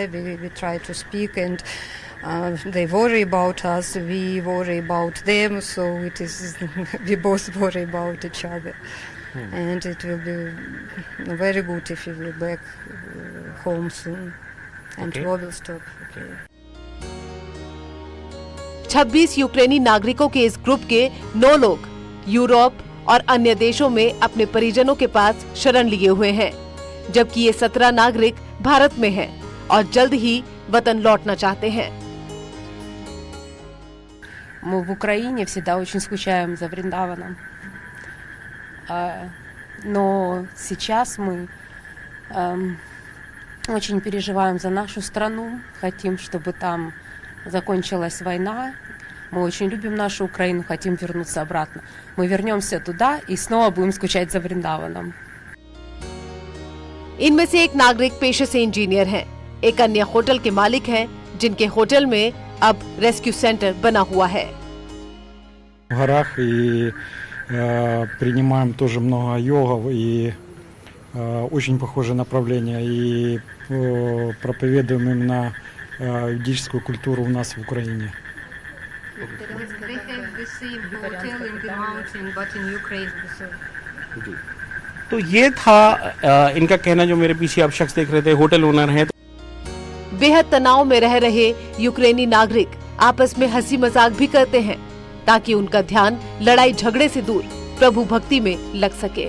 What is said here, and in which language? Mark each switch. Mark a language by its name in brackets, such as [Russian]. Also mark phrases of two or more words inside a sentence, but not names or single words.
[English] We try to speak, and they worry about us, we worry about them, so it is we both worry about each other. And it will be very good if we will be back home soon, and Okay. war will stop. Okay. [Hindi] 26 यूक्रेनी नागरिकों के इस ग्रुप के 9 लोग यूरोप और अन्य देशों में अपने परिजनों के पास शरण लिए हुए हैं, जबकि ये 17 नागरिक भारत में हैं और जल्द ही वतन लौटना चाहते हैं। [Russian] Мы в Украине всегда очень скучаем за Вриндаваном. Но сейчас мы очень переживаем за нашу страну, хотим, чтобы там закончилась война. Мы очень любим нашу Украину, хотим вернуться обратно. Мы вернемся туда и снова будем скучать за Вриндаваном. [Hindi] इनमें से एक नागरिक पेशे से इंजीनियर हैं, एक अन्य होटल के मालिक हैं, जिनके होटल में अब [English] rescue center [Hindi] बना हुआ है। [Russian] В горах и принимаем тоже много йогов и очень похожее направление и проповедуем именно ведическую культуру у нас в Украине. [Hindi] तो ये था इनका कहना, जो मेरे पीछे आप शख्स देख रहे थे, [English] hotel owner [Hindi] हैं। बेहद तनाव में रह रहे यूक्रेनी नागरिक आपस में हंसी मजाक भी करते हैं, ताकि उनका ध्यान लड़ाई झगड़े से दूर प्रभु भक्ति में लग सके।